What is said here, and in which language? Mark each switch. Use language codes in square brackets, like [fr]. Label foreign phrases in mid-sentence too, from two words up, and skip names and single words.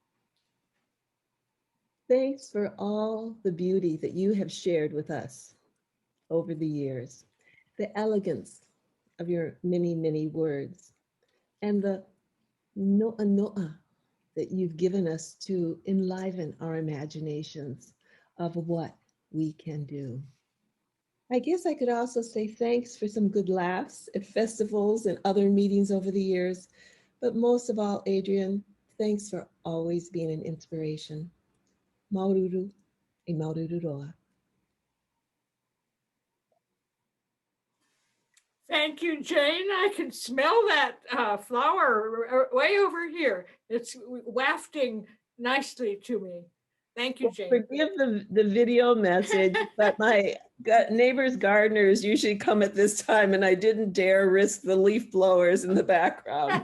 [en] Thanks for all the beauty that you have shared with us over the years, the elegance of your many, many words, and the [ty] noa noa [en] that you've given us to enliven our imaginations of what we can do. I guess I could also say thanks for some good laughs at festivals and other meetings over the years, but most of all, Adrian, thanks for always being an inspiration. [ty] Maururu e maururu roa. [en] Thank you, Jane. I can smell that flower way over here. It's wafting nicely to me. Thank you, Jane. Forgive the video message, but my neighbor's gardeners usually come at this time and I didn't dare risk the leaf blowers in the background.